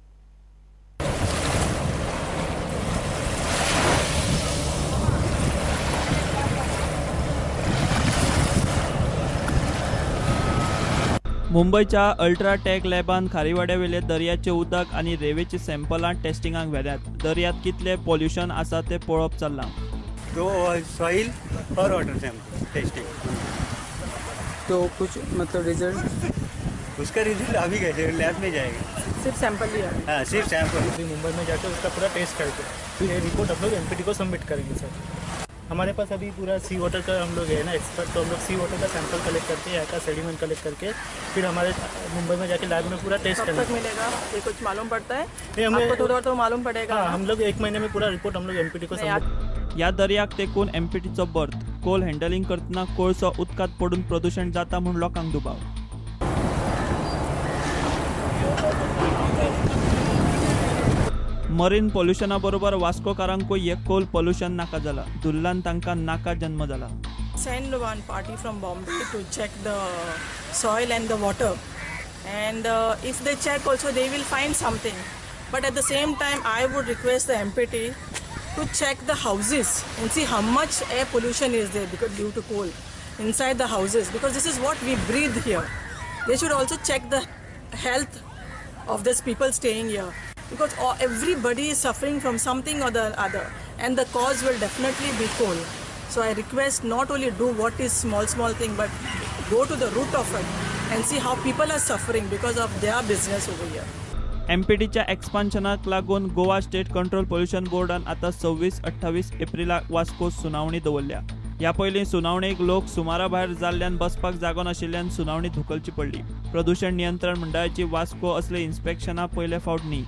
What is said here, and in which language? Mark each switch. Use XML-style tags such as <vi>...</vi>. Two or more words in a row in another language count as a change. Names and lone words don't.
<kok>मुंबयच्या अल्ट्राटॅक लॅबान खारीवाड्यावेले दर्याचे उदक आनी रेवेची सॅम्पलां टेस्टिंगाक व्हेल्यात. दर्यात कितले पॉल्युशन आसा तें पळोवप चल्लां.</kok> <hi>तो सॉइल और</hi> <en>water sample testing.</en> <hi>तो कुछ मतलब रिजल्ट उसका रिजल्ट अभी कैसे लैब में जाएगा. सिर्फ सैंपल लिया. हाँ, सिर्फ सैंपल. मुंबई में जाकर उसका पूरा टेस्ट करके फिर ये रिपोर्ट हम लोग एमपीटी को सबमिट करेंगे सर. हमारे पास अभी पूरा</hi> <en>sea water</en> <hi>का हम लोग है ना एक्सपर्ट, तो हम लोग</hi> <en>sea water</en> <hi>का सैंपल कलेक्ट करके यहाँ का सेडिमेंट कलेक्ट करके फिर हमारे मुंबई में जाके लैब में पूरा टेस्ट कब तक मिलेगा ये कुछ मालूम पड़ता है. ये हमें आपको थोड़ा तो मालूम पड़ेगा. हाँ, हम लोग 1 महीने में पूरा रिपोर्ट हम लोग एमपीटी को सबमिट.</hi> <kok>या दर्याक तेकून एमपीटीचो</kok> <en>berth coal handling</en> <kok>करतना कोळसो उदकात पडून प्रदूषण जाता म्हूण लोकांक दुबाव.</kok> <en>marine pollution</en> <kok>बरोबर वास्कोकारांकूय एक</kok> <en>coal pollution</en> <kok>नाका जाला. दुल्लान तांकां नाका जन्म जाला.</kok> <en>Send one party from Bombay to check the soil and the water, and if they check also they will find something. But at the same time I would request the MPT to check the houses and see how much air pollution is there because due to coal inside the houses, because this is what we breathe here. They should also check the health of these people staying here, because everybody is suffering from something or the other, and the cause will definitely be coal. So I request not only do what is small thing, but go to the root of it and see how people are suffering because of their business over here.</en> <kok>एमपीटीच्या एक्सपान्शनाक लागून गोवा स्टेट कंट्रोल पोल्युशन बोर्डान आता 26-28 एप्रिलाक वास्को सुनावणी दवरल्या. ह्या पयलीं सुनावणेक लोक सुमारा भायर जाल्ल्यान बसपाक जागो नाशिल्ल्यान सुनावणी धुकलची पडली. प्रदूषण नियंत्रण मंडळाची वास्को असले इन्स्पेक्शनां पयले फावट न्ही.</kok>